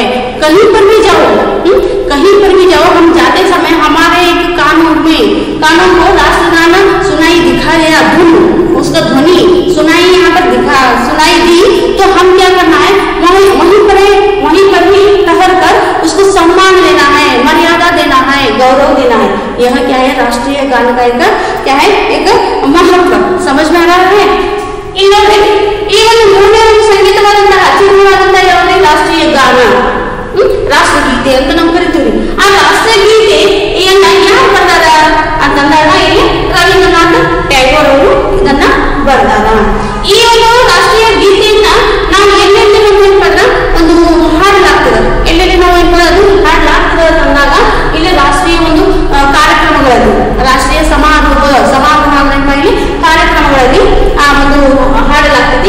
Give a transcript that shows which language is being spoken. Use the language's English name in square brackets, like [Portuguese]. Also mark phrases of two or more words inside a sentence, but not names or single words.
[Hindi] कहीं पर भी जाओ हम जाते समय हमारे एक कानों को राष्ट्रगान सुनाई दिखा गया, धुन उसका ध्वनि सुनाई दी, तो हम क्या करना है, वहीं पर ही ठहर कर उसको सम्मान देना है, मर्यादा देना है, गौरव देना है। यह क्या है, राष्ट्रीय गान का एक क्या है, एक महत्व समझ में आ रहा है। [Kannada] ಸಂಗೀತ ರಾಷ್ಟ್ರೀಯ ಗಾನ ರಾಷ್ಟ್ರಗೀತೆ ಅಂತ ನಾವು ಕರಿತೀವಿ। ಆ ರಾಷ್ಟ್ರಗೀತೆ ಯಾರು ಬರ್ದಾರ ಅಂತಂದಾಗ ಇಲ್ಲಿ ರವೀಂದ್ರನಾಥ್ ಟ್ಯಾಗೋರ್ ಅವರು ಇದನ್ನ ಬರ್ದಾರ। ಈ ಒಂದು ರಾಷ್ಟ್ರೀಯ ಗೀತೆಯನ್ನ ನಾವು ಎಲ್ಲೆಲ್ಲಿ ನೋಡ್ಕೊಂಡ್ರೆ ಒಂದು ಹಾಡಲಾಗ್ತದೆ, ಎಲ್ಲೆಲ್ಲಿ ನಾವು ಅದು ಹಾಡಲಾಗ್ತದೆ ಅಂದಾಗ ಇಲ್ಲಿ ರಾಷ್ಟ್ರೀಯ ಒಂದು ಕಾರ್ಯಕ್ರಮಗಳಲ್ಲಿ, ರಾಷ್ಟ್ರೀಯ ಸಮಾರಂಭಗಳಲ್ಲಿ ಕಾರ್ಯಕ್ರಮಗಳಲ್ಲಿ ಆ ಒಂದು ಹಾಡಲಾಗ್ತದೆ।